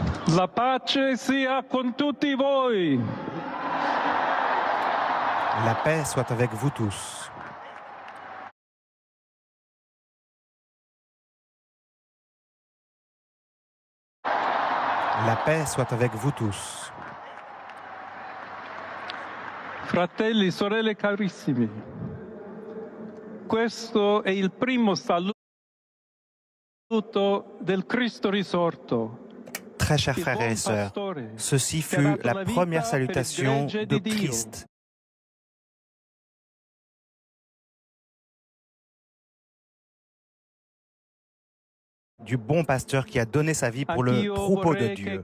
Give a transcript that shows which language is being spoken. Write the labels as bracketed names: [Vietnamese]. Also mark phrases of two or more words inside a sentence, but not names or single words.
[Italian] La pace sia con tutti voi. [French] La paix soit avec vous tous. La paix soit avec vous tous. [Italian] Fratelli, sorelle carissimi, questo è il primo saluto del Cristo risorto. [French] Très chers frères et sœurs, ceci fut la première salutation de Christ. Du bon pasteur qui a donné sa vie pour le troupeau de Dieu.